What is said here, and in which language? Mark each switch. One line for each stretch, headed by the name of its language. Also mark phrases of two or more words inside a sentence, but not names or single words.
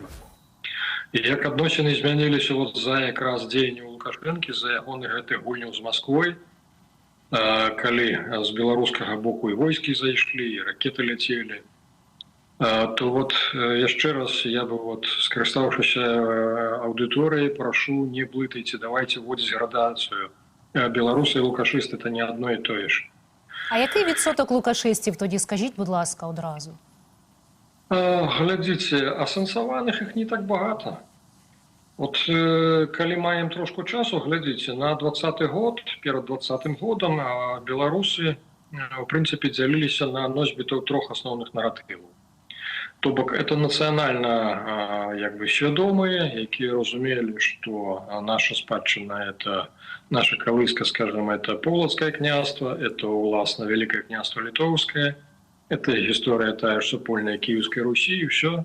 Belarusian: І як адносіны змяніліся вот за якраз дзеянняў Лукашэнкі, за ягоны гэты гульняў з Масквой, калі з беларускага боку і войскі зайшлі, і ракеты ляцелі, то вот яшчэ раз я бы вот, скарыстаўшыся аўдыторыяй, прашу, не блытайце, давайте вводзіць градацыю. Беларусы і лукашисти –
Ukrainian: це не одно і те ж. А який відсоток лукашистів тоді, скажіть, будь ласка, одразу?
Belarusian: Глядзіце, асэнсаваных іх не так багато. От калі маем трошку часу, глядзіце, на 20-й год, перад 20-м годам беларусы, в прынцыпе, дзяліліся на носьбітаў трох асноўных наратываў. То бок это нацыянальна як бы свядомыя, якія разумелі, што наша спадчына это наша калыска, скажем, это Полацкае княства, это уласна Вялікае княства Літоўскае, это гісторыя тая ж супольная Кіеўскай Русі і ўсё.